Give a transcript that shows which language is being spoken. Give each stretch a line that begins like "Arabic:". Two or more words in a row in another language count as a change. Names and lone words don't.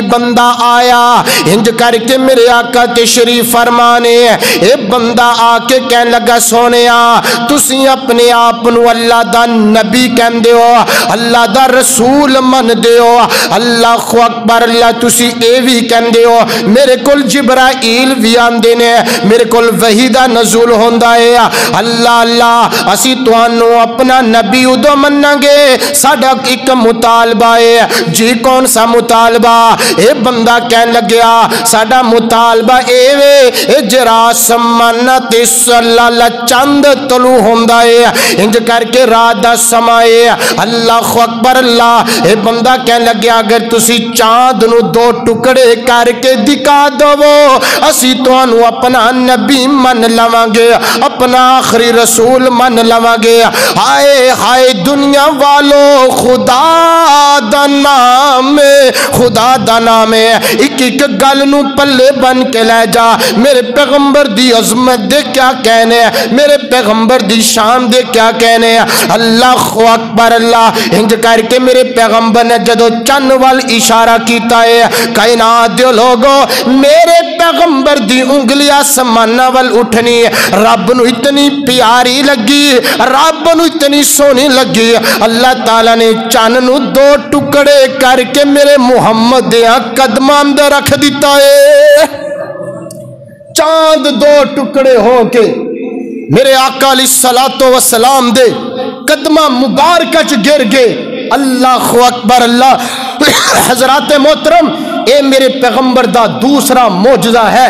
Punjabi: بندہ آیا، ہنج کر کے میرے آقا تشریف فرمانے، اے بندہ آ کے کہنے لگا سونیا تسی اپنے آپ نو اللہ دا نبی کہن دے ہو، اللہ دا رسول من دے ہو،
Arabic: اللہ اکبر اللہ
Punjabi: تسی اے بھی کہن دے ہو، میرے کل جبرائیل بھی آندے نے، میرے کل وحی دا نزول ہوندا ہے، اللہ اللہ اسی توانو اپنا نبی ادو مننا گے، ساڈا ایک مطالبہ ہے۔ جی کون سا مطالبہ؟ اے بندہ کہن لگیا ساڈا مطالبہ اے وے اے جرا سمانا تیس اللہ چند طلوع ہوندا ہے، انج کر کے رات دا سما ہے۔
Arabic: اللہ اکبر اللہ۔
Punjabi: اے بندہ کہن لگیا اگر تسی چاند نو دو ٹکڑے کر کے دکھا دو اسی توانو اپنا نبی من لواں گے، اپنا آخری رسول من لواں گے۔ ہائے ہائے دنیا والو خدا دا نام ہے، خدا دا نام ہے، ایک ایک گل نو پلے بن کے لے جا۔ میرے پیغمبر دی عظمت دے کیا کہنے ہیں، میرے پیغمبر دی شان دے کیا کہنے ہیں۔
Arabic: اللہ اکبر اللہ۔
Punjabi: انج کر کے میرے پیغمبر نے جدو چن وال اشارہ کیتا ہے، کائنات دے لوگو میرے پیغمبر دی انگلی آسمانہ وال اٹھنی، رب نو اتنی پیاری لگی، رب نو اتنی سونی لگی، اللہ تعالیٰ نے چن نو دو ٹکڑے کر کے میرے محمد دیاں قدماں اندر رکھ دیتا ہے۔ چاند دو ٹکڑے ہو کے میرے آقا
Arabic: علیہ السلام
Punjabi: دے قدمہ مبارکہ چ گر گئے۔
Arabic: اللہ اکبر اللہ۔
Punjabi: حضرات محترم اے میرے پیغمبر دا دوسرا معجزہ ہے۔